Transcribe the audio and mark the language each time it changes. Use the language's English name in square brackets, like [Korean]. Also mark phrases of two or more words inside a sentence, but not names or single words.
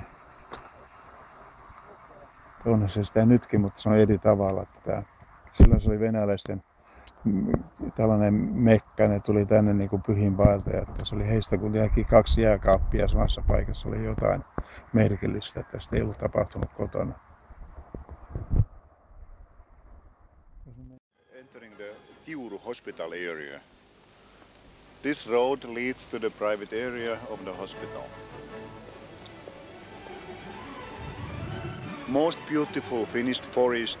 [Finnish] Onhan se sitä nytkin, mutta se on eri tavalla. Että Silloin se oli venäläisten tällainen mekka, ne tuli tänne niin kuin pyhinvaeltajat. Se oli heistä kuitenkin 2 jääkaappia samassa paikassa, oli jotain merkillistä, että tästä ei ollut tapahtunut kotona. [English] Entering the Kiuru hospital area. This road leads to the private area of the hospital. Most beautiful Finnish forest.